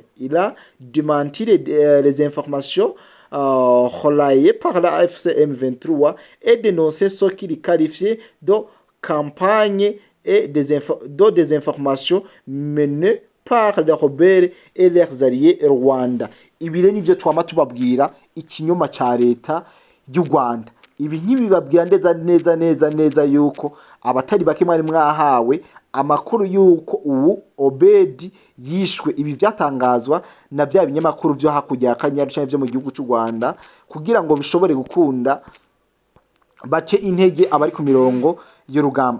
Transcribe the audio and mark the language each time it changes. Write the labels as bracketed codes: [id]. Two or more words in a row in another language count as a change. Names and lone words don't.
[fr] Il a démenti les informations relayées par la AFC M23 et dénoncé ce qu'il qualifiait de campagne et de désinformation menée par les rebelles et leurs alliés Rwanda. [rn] Ibi rero nivyo twama tubabwira ikinyoma ca leta y'u Rwanda. Ibi ntibibabwira neza yuko abatari bake mwari mwahawe amakuru yuko ubu Obedi yishwe. [rw] Ibi byatangazwa na bya binyamakuru byo hakurya ya Kanyaru cyane byo mu gihugu cy'u Rwanda, kugira ngo bishobore gukunda bace intege abari ku mirongo y'urugamba.